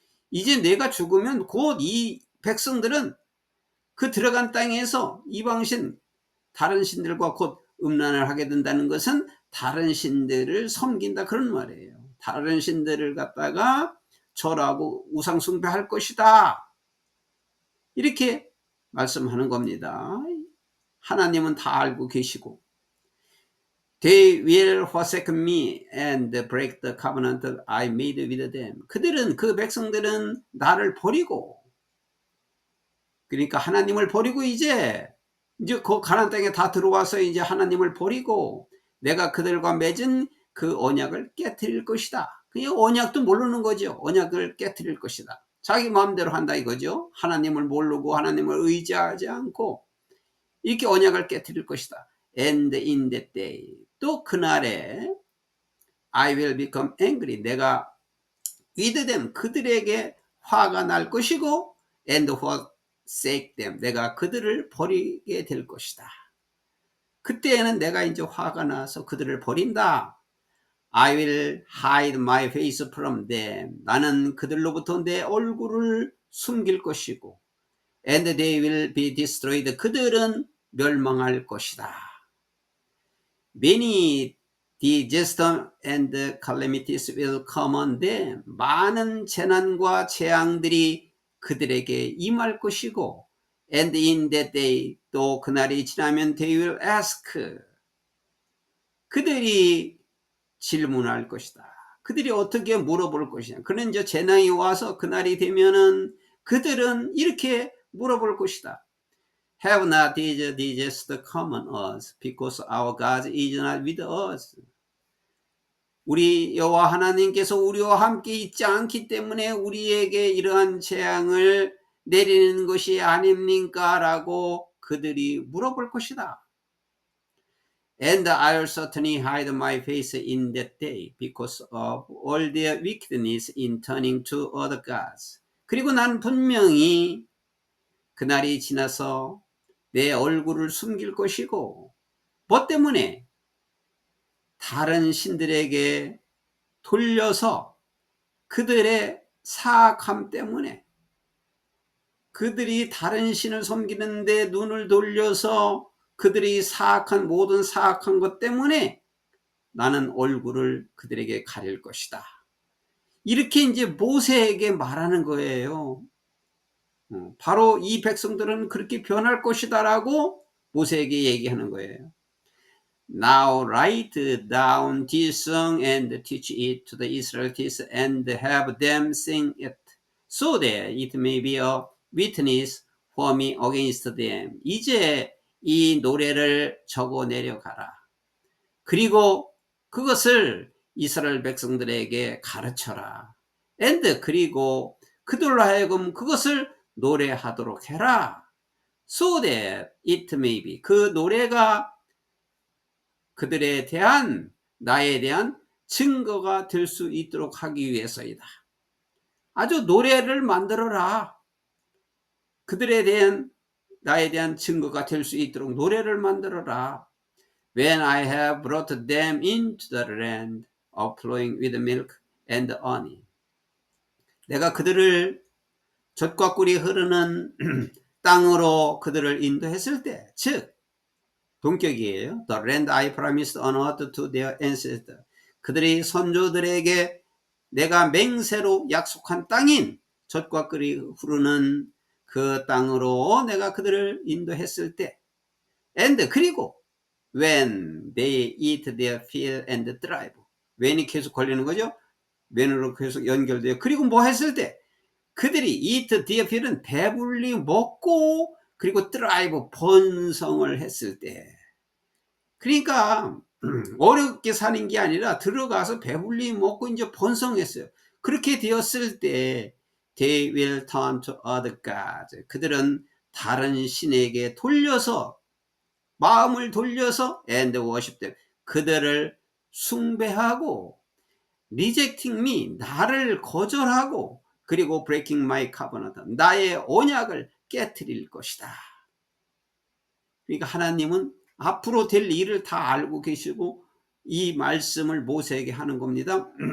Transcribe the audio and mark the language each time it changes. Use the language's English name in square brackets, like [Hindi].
[Korean] 이제 내가 죽으면 곧 이 백성들은 그 들어간 땅에서 이방신 다른 신들과 곧 음란을 하게 된다는 것은 다른 신들을 섬긴다 그런 말이에요. 다른 신들을 갖다가 절하고 우상 숭배할 것이다 이렇게 말씀하는 겁니다. 하나님은 다 알고 계시고 [English] They will forsake me and break the covenant I made with them. [Korean] 그들은 그 백성들은 나를 버리고 그러니까 하나님을 버리고 이제 그 가나안 땅에 다 들어와서 이제 하나님을 버리고 내가 그들과 맺은 그 언약을 깨트릴 것이다. 그냥 언약도 모르는 거죠. 언약을 깨트릴 것이다. 자기 마음대로 한다 이거죠. 하나님을 모르고 하나님을 의지하지 않고 이렇게 언약을 깨트릴 것이다. [English] And in that day, [Korean] 또 그날에 [English] I will become angry. [Korean] 내가 [English] with them, [Korean] 그들에게 화가 날 것이고 [English] and forsake them. [Korean] 내가 그들을 버리게 될 것이다. 그때에는 내가 이제 화가 나서 그들을 버린다. [English] I will hide my face from them. [Korean] 나는 그들로부터 내 얼굴을 숨길 것이고 [English] and they will be destroyed. [Korean] 그들은 멸망할 것이다. [English] Many disaster and calamities will come on them. [Korean] 많은 재난과 재앙들이 그들에게 임할 것이고 [English] and in that day, [Korean] 또 그날이 지나면 [English] they will ask. [Korean] 그들이 질문할 것이다. 그들이 어떻게 물어볼 것이냐. 그는 이제 재난이 와서 그날이 되면은 그들은 이렇게 물어볼 것이다. [English] Have not these disaster come on us because our God is not with us. [Korean] 우리 여호와 하나님께서 우리와 함께 있지 않기 때문에 우리에게 이러한 재앙을 내리는 것이 아닙니까? 라고 그들이 물어볼 것이다. [English] And I'll certainly hide my face in that day because of all their wickedness in turning to other gods. [Korean] 그리고 난 분명히 그날이 지나서 내 얼굴을 숨길 것이고 뭐 때문에? 다른 신들에게 돌려서 그들의 사악함 때문에 그들이 다른 신을 섬기는데 눈을 돌려서 그들이 모든 사악한 것 때문에 나는 얼굴을 그들에게 가릴 것이다. 이렇게 이제 모세에게 말하는 거예요. 바로 이 백성들은 그렇게 변할 것이다라고 모세에게 얘기하는 거예요. [English] Now write down this song and teach it to the Israelites and have them sing it, so that it may be a witness for me against them. [Korean] 이제 이 노래를 적어 내려가라. 그리고 그것을 이스라엘 백성들에게 가르쳐라. and 그리고 그들로 하여금 그것을 노래하도록 해라. [English] So that it may be. [Korean] 그 노래가 그들에 대한 나에 대한 증거가 될 수 있도록 하기 위해서이다. 아주 노래를 만들어라. 그들에 대한 나에 대한 증거가 될 수 있도록 노래를 만들어라. [English] When I have brought them into the land of flowing with milk and honey. [Korean] 내가 그들을 젖과 꿀이 흐르는 땅으로 그들을 인도했을 때, 즉 동격이에요. [English] The land I promised on earth to their ancestors. [Korean] 그들이 선조들에게 내가 맹세로 약속한 땅인 젖과 꿀이 흐르는 그 땅으로 내가 그들을 인도했을 때, and 그리고 [English] when they eat their fill and thrive. [Korean] when이 계속 걸리는 거죠. when으로 계속 연결돼요. 그리고 뭐 했을 때 그들이 [English] eat their fill [Korean] 은 배불리 먹고 그리고 thrive 번성을 했을 때, 그러니까 어렵게 사는 게 아니라 들어가서 배불리 먹고 이제 번성했어요. 그렇게 되었을 때 [English] they will turn to other gods. [Korean] 그들은 다른 신에게 돌려서 마음을 돌려서 [English] and worship them. [Korean] 그들을 숭배하고 [English] rejecting me. [Korean] 나를 거절하고 그리고 [English] breaking my covenant. [Korean] 나의 언약을 깨트릴 것이다. 그러니까 하나님은 앞으로 될 일을 다 알고 계시고 이 말씀을 모세에게 하는 겁니다.